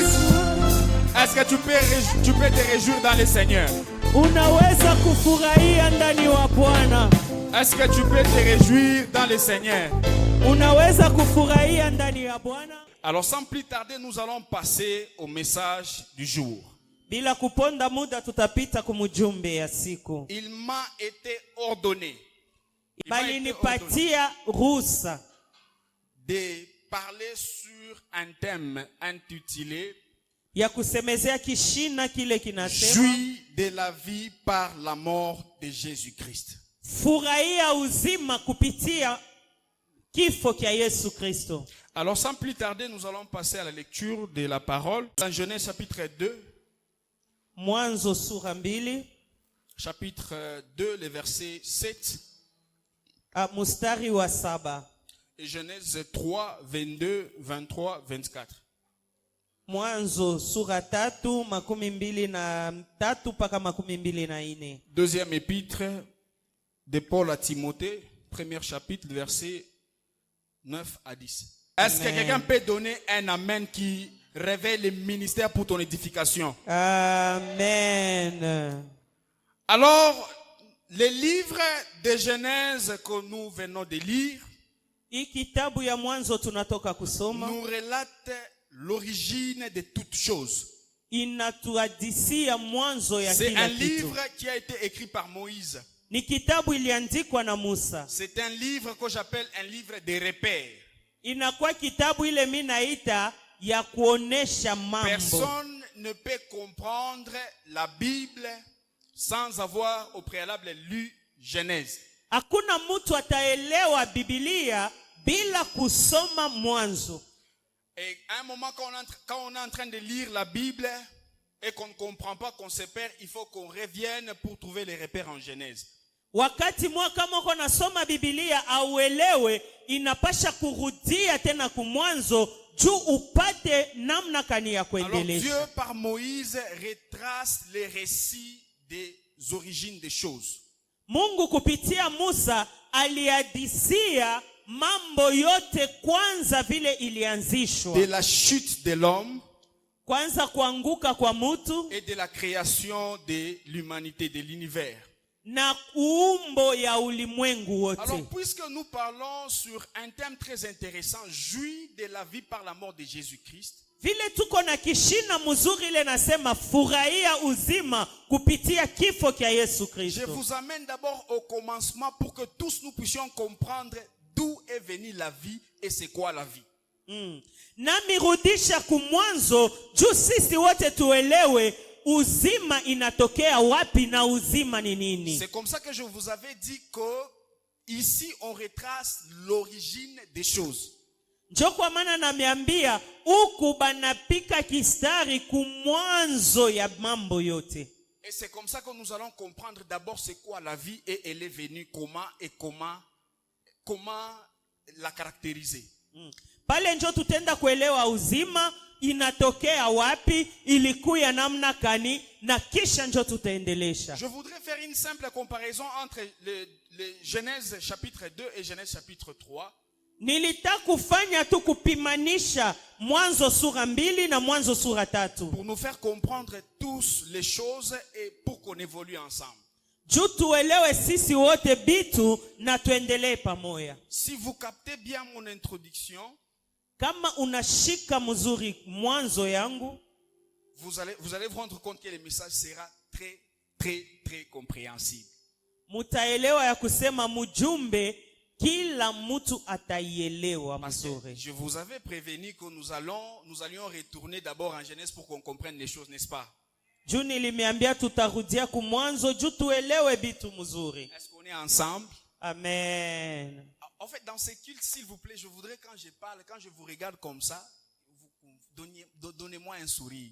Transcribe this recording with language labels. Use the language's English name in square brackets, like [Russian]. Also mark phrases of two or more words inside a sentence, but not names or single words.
[French] Est-ce que tu peux te réjouir dans le Seigneur? [Swahili] Unaweza kufurahia ndani wa Bwana. [French] Est-ce que tu peux te réjouir dans le Seigneur? [Swahili] Unaweza kufurahia ndani ya Bwana. [French] Alors sans plus tarder, nous allons passer au message du jour. [Swahili] Bila kuponda muda tutapita kumujumbe ya siku. [French] Il m'a été ordonné. [Swahili] Bali nipatia ruhusa [French] de parler sur un thème intitulé [Swahili] ya kusemezea kishina kile kinasema [French] Jouis de la vie par la mort de Jésus-Christ. [Swahili] Furahia uzima kupitia kifo kia Yesu Kristo. [French] Alors sans plus tarder, nous allons passer à la lecture de la parole dans Genèse chapitre 2. [Swahili] Mwanzo sura 2. [French] Chapitre 2, le verset 7. [Swahili] Mustari wa 7. [French] Et Genèse 3, 22, 23, 24. [Swahili] Mwanzo sura 3 23 mpaka 24. [French] Deuxième épître de Paul à Timothée, premier chapitre, verset 9 à 10. Est-ce que quelqu'un peut donner un amen qui révèle le ministère pour ton édification? Amen. Alors, le livre de Genèse que nous venons de lire [Swahili] kitabu ya Mwanzo tunatoka kusoma [French] nous relate l'origine de toutes choses. [Swahili] Inatuhadisia mwanzo ya [French] C'est [Swahili] kila [French] un [Swahili] kitu. [French] livre qui a été écrit par Moïse. [Swahili] Ni kitabu iliandikwa na Musa. [French] C'est un livre que j'appelle un livre de repères. [Swahili] Inakuwa kitabu ile mimi naita ya kuonesha mambo. [French] Personne ne peut comprendre la Bible sans avoir au préalable lu Genèse. [Swahili] Hakuna mtu ataelewa Biblia bila kusoma Mwanzo. [French] Et à un moment quand on est en train de lire la Bible et qu'on ne comprend pas, qu'on se perd, il faut qu'on revienne pour trouver les repères en Genèse. [Swahili] Wakati mwa kama uko nasoma Biblia auelewe, inapasha kurudia tena kumwanzo juu upate namna kani ya kuendelea. [French] Alors Dieu par Moïse retrace les récits des origines des choses. [Swahili] Mungu kupitia Musa alihadisia mambo yote kwanza vile ilianzishwa. [French] De la chute de l'homme, [Swahili] kwanza kuanguka kwa mtu, [French] et de la création de l'humanité, de l'univers. [Swahili] Na uumbo ya ulimwengu wote. [French] Alors puisque nous parlons sur un thème très intéressant, jouis de la vie par la mort de Jésus-Christ, [Swahili] vile tuko na kishina mzuri ile nasema furahia uzima kupitia kifo kia Yesu Kristo. [French] Je vous amène d'abord au commencement pour que tous nous puissions comprendre d'où est venue la vie et c'est quoi la vie. [Swahili] Nami rudisha kumwanzo juu sisi wote tuelewe uzima inatokea wapi na uzima ni nini. [French] C'est comme ça que je vous avais dit que ici on retrace l'origine des choses. [Swahili] Njo kwa maana nameambia huku banapika kistari kumwanzo ya mambo yote. [French] Et c'est comme ça que nous allons comprendre d'abord c'est quoi la vie et elle est venue comment la caractériser. [Swahili] Pale njo tutenda kuelewa uzima inatokea wapi, ilikuya namna kani, na kisha njo tutaendelesha. [French] Je voudrais faire une simple comparaison entre le Genèse chapitre 2 et Genèse chapitre 3. [Swahili] Nilitaka kufanya tu kupimanisha Mwanzo sura 2 na Mwanzo sura 3. [French] Pour nous faire comprendre tous les choses et pour qu'on évolue ensemble. [Swahili] Juu tuelewe sisi wote bitu na tuendelee pamoja. [French] Si vous captez bien mon introduction, [Swahili] kama unashika mzuri mwanzo yangu, [French] vous allez vous rendre compte que le message sera très très très compréhensible. [Swahili] Mutaelewa ya kusema mjumbe kila mtu ataielewa mzuri. [French] Je vous avais prévenu que nous allions retourner d'abord en Genèse pour qu'on comprenne les choses, n'est-ce pas? [Swahili] Juu nilimiambia tutarudia kumwanzo juu tuelewe bitu mzuri. [French] Est-ce qu'on est ensemble? Amen. En fait, dans ce culte, s'il vous plaît, je voudrais quand je parle, quand je vous regarde comme ça, donnez-moi un sourire.